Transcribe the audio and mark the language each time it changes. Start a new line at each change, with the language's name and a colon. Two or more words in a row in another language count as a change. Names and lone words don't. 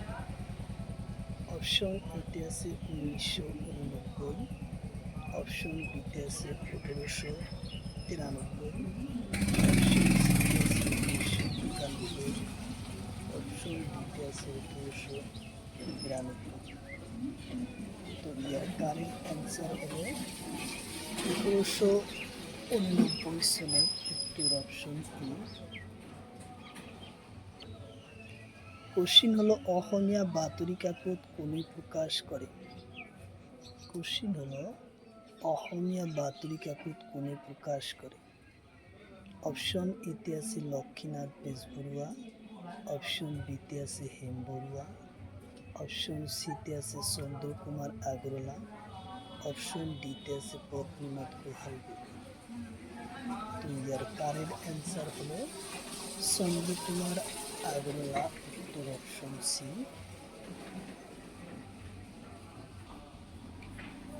Bangla: অপশন এতে আছে 1989, অপশন বিতে আছে 1893, অপশন ডিতে আছে 1892। তো ইয়ার
English: correct answer
Bangla: হলো 1889 সালে, উত্তর অপশন এ। কোশ্চিন হলো,
Assamese: অসমীয়া বাতৰি কাকত কোনে প্রকাশ করে?
Bangla: কোশ্চিন হলো,
Assamese: অসমীয়া বাতৰি কাকত কোনে প্রকাশ করে?
Bangla: অপশন এতে আছে লক্ষ্মীনাথ বেজবৰুৱা, অপশন বিতে আছে হেম বড়ুয়া, অপশন সিতে আছে চন্দ্রকুমার আগরওয়ালা, অপশন ডিতে আছে পদ্মনাথ গোহাই বড়ুয়া। তো ইয়ার
English: correct answer
Bangla: হলো চন্দ্রকুমার আগরওয়ালা, উত্তর অপশন সি।